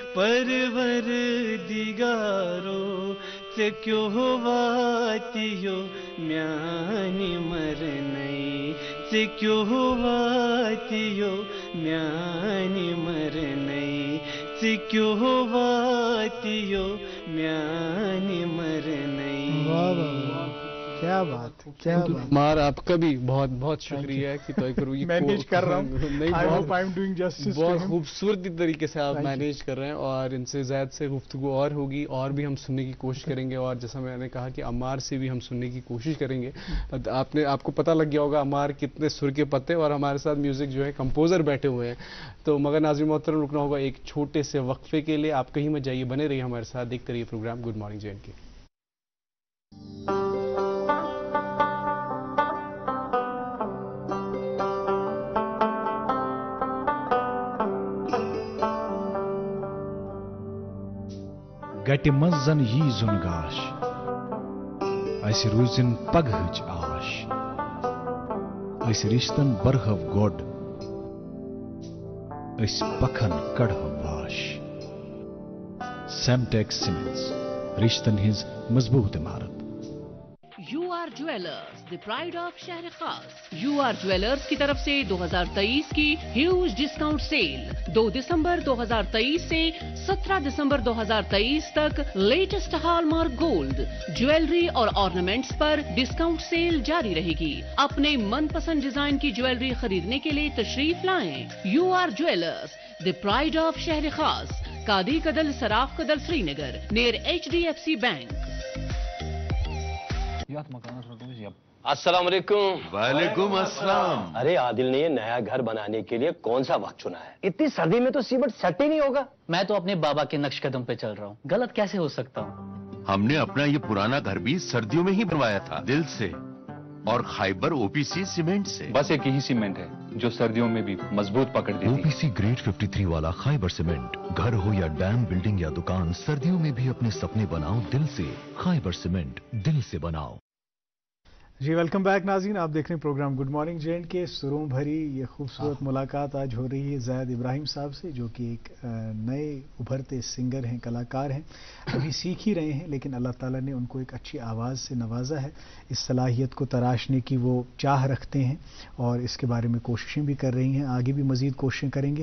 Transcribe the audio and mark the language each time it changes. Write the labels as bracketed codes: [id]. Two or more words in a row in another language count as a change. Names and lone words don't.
[ks] پروردگارو ژےٚ واتیو میانہِ مرنَے ژےٚ واتیو میانہِ مرنَے ژےٚ واتیو میانہِ مرنَے. [ur] کیا بات کیا بات. عمار آپ کا بھی بہت بہت شکریہ کہ تو کروں یہ مینیج کر رہا ہوں. بہت خوبصورتی طریقے سے آپ مینیج کر رہے ہیں اور ان سے زیادہ سے گفتگو اور ہوگی اور بھی ہم سننے کی کوشش کریں گے اور جیسا میں نے کہا کہ عمار سے بھی ہم سننے کی کوشش کریں گے. آپ کو پتہ لگ گیا ہوگا عمار کتنے سر کے پتے اور ہمارے ساتھ میوزک جو ہے کمپوزر بیٹھے ہوئے ہیں. تو مگر ناظرین محترم رکنا ہوگا ایک چھوٹے سے وقفے کے لیے. آپ کہیں مت جائیے بنے رہیے ہمارے ساتھ دیکھتے رہیے پروگرام گڈ مارننگ جے اینڈ کے. [ks] گٹہِ منٛز زن یی زُن گاش اسہِ روٗزِن پگہٕچ آش أسۍ رِشتن برہو گۄڈ أسۍ پکھن کڑہو واش سیمٹیک سیمنٹس رشتن ہٕنٛز مضبوٗط عمارت. [en] UR Jewellers the Pride of Shehr Khas. [ur] UR جویلرز کی طرف سے 2023 کی [en] huge discount sale [ur] 2 دسمبر 2023 سے 17 دسمبر 2023 تک [en] latest hallmark gold jewellery [ur] اور آرنامنٹس پر [en] discount sale [ur] جاری رہے گی. اپنے من پسند ڈیزائن کی جویلری خریدنے کے لیے تشریف لائیں. [en] UR Jewellers the Pride of Shehr Khas, Qadi Kadal Saraf Kadal Srinagar near HDFC Bank. [ur] السلام علیکم. وعلیکم السلام. ارے عادل نے یہ نیا گھر بنانے کے لیے کون سا وقت چنا ہے؟ اتنی سردی میں تو سیمنٹ سیٹ ہی نہیں ہوگا. میں تو اپنے بابا کے نقش قدم پہ چل رہا ہوں, غلط کیسے ہو سکتا ہوں؟ ہم نے اپنا یہ پرانا گھر بھی سردیوں میں ہی بنوایا تھا, دل سے اور خائبر OPC سیمنٹ سے. بس ایک یہی سیمنٹ ہے جو سردیوں میں بھی مضبوط پکڑ دیتی ہے. OPC گریڈ 53 والا خائبر سیمنٹ. گھر ہو یا ڈیم, بلڈنگ یا دکان, سردیوں میں بھی اپنے سپنے بناؤ دل سے. خائبر سیمنٹ, دل سے بناؤ. جی [en] welcome back [ur] ناظرین، آپ دیکھ رہے ہیں پروگرام گڈ مارننگ جے کے۔ سُروں بھری یہ خوبصورت ملاقات آج ہو رہی ہے زید ابراہیم صاحب سے، جو کہ ایک نئے ابھرتے سنگر ہیں، کلاکار ہیں، ابھی سیکھ ہی رہے ہیں، لیکن اللہ تعالیٰ نے ان کو ایک اچھی آواز سے نوازا ہے. اس صلاحیت کو تراشنے کی وہ چاہ رکھتے ہیں اور اس کے بارے میں کوششیں بھی کر رہی ہیں، آگے بھی مزید کوششیں کریں گے.